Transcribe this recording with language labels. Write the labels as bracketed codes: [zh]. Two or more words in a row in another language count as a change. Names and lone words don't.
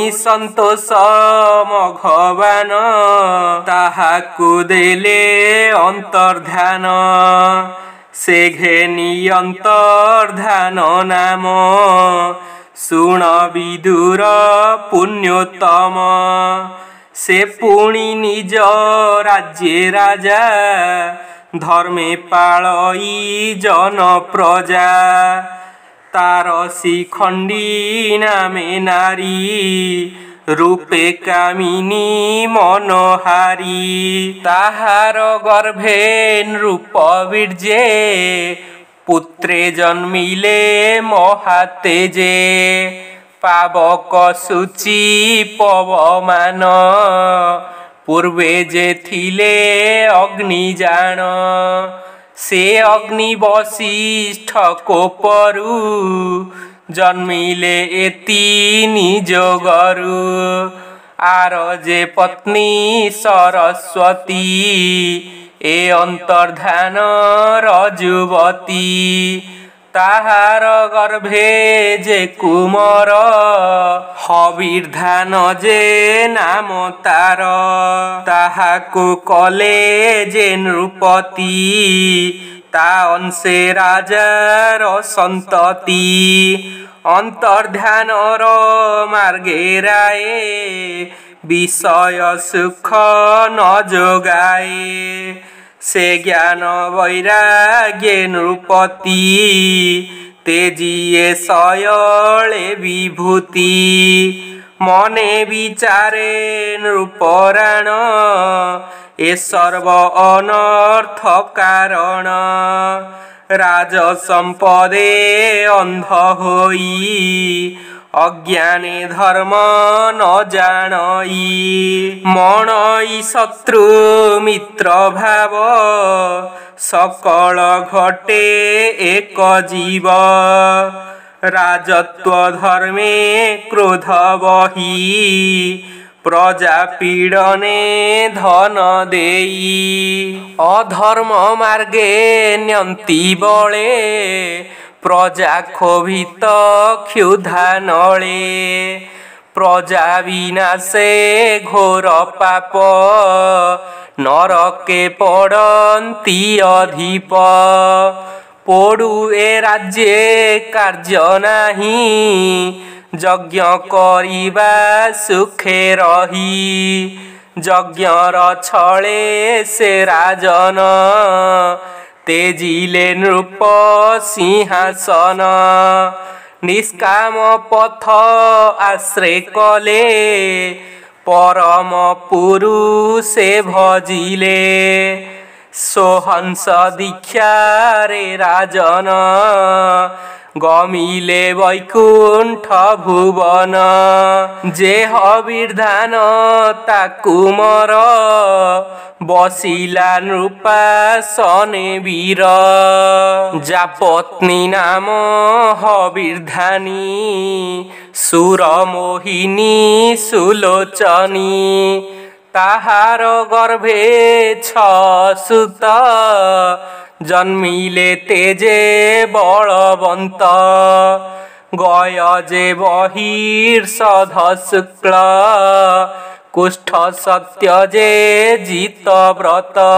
[or] ସନ୍ତୋଷ ମଘବାନ ତାହାକୁ ଦେଲେ ଅନ୍ତର୍ଧ୍ୟାନ ସେ ଘେନୀ ଅନ୍ତର୍ଧ୍ୟାନ ନାମ ଶୁଣ ବିଦୁର ପୁଣ୍ୟୋତ୍ତମ ସେ ପୁଣୀ ନିଜ ରାଜ୍ୟେ ରାଜା ଧର୍ମେ ପାଳଈ ଜନ ପ୍ରଜା ତାରସୀ ଖଣ୍ଡୀ ନାମେ ନାରୀ ରୂପେ କାମିନୀ ମନୋହାରୀ ତାହାର ଗର୍ଭେ ନୃପ ବୀର୍ଜେ ପୁତ୍ରେ ଜନ୍ମିଲେ ମହାତେଜେ ପାବକ ସୂଚୀ ପବମାନ ପୂର୍ବେ ଜେ ଥିଲେ ଅଗ୍ନିଜାନ ସେ ଅଗ୍ନି ବଶିଷ୍ଠ କୋପରୁ ଜନ୍ମିଲେ ଏତି ନିଜ ଗରୁ ଆର ଜେ ପତ୍ନୀ ସରସ୍ୱତୀ ଏ ଅନ୍ତର୍ଧାନ ରଜୁବତୀ ତାହାର ଗର୍ଭେ ଜେ କୁମର ହବିର୍ଧାନ ଜେ ନାମ ତାର ତାହାକୁ କଲେ ଜେ ନୃପତି ତା ଅଂଶେ ରାଜାର ସନ୍ତତି ଅନ୍ତର୍ଧାନ ମାର୍ଗେ ରାୟେ ବିଷୟ ସୁଖ ନ ଜୋଗାଏ ସେ ଜ୍ଞାନ ବୈରାଗ୍ୟେ ନୃପତି ତେଜିଏ ସୟଲେ ବିଭୂତି ମନେ ବିଚାରେ ନୃପରାଣ ଏ ସର୍ବ ଅନର୍ଥ କାରଣ ରାଜ ସମ୍ପଦେ ଅନ୍ଧ ହୋଈ ଅଜ୍ଞାନେ ଧର୍ମ ନ ଜାନଈ ମଣଈ ଶତ୍ରୁ ମିତ୍ର ଭାବ ସକଳ ଘଟେ ଏକ ଜୀବ ରାଜତ୍ୱ ଧର୍ମେ କ୍ରୋଧ ବହୀ ପ୍ରଜା ପୀଡ଼ନେ ଧନ ଦେଈ ଅଧର୍ମ ମାର୍ଗେ ନ୍ୟନ୍ତୀ ବଳେ ପ୍ରଜା କ୍ଷୋଭିତ କ୍ଷୁଧା ନଲେ ପ୍ରଜା ବିନାଶେ ଘୋର ପାପ ନରକେ ପଡ଼ତୀ ଅଧିପ ପଡ଼ୁ ଏ ରାଜ୍ୟେ କାର୍ଯ୍ୟ ନାହୀ ଯଜ୍ଞ କରିବା ସୁଖେ ରହୀ ଯଜ୍ଞର ଛଲେ ସେ ରାଜନ ତେଜିଲେ ନୃପ ସିଂହାସନ ନିଷ୍କାମ ପଥ ଆଶ୍ରୟ କଲେ ପରମ ପୁରୁଷେ ଭଜିଲେ ସୋହଂସ ଦୀକ୍ଷା ରେ ରାଜନ ଗମିଲେ ବୈକୁଣ୍ଠ ଭୁବନ ଜେ ହବିର୍ଧାନ ତାକୁ ମର ବସିଲା ନୃପାସନେ ବୀର ଜା ପତ୍ନୀ ନାମ ହବିର୍ଧାନୀ ସୁର ମୋହିନୀ ସୁଲୋଚନୀ ତାହାର ଗର୍ଭେ ଛସୁତ ଜନ୍ମିଲେ ତେଜେ ବଲବନ୍ତ ଗୟ ଜେ ବହିର୍ଷଧ ଶୁକ୍ଳ କୁଷ୍ଠ ସତ୍ୟ ଜେ ଜିତ ବ୍ରତ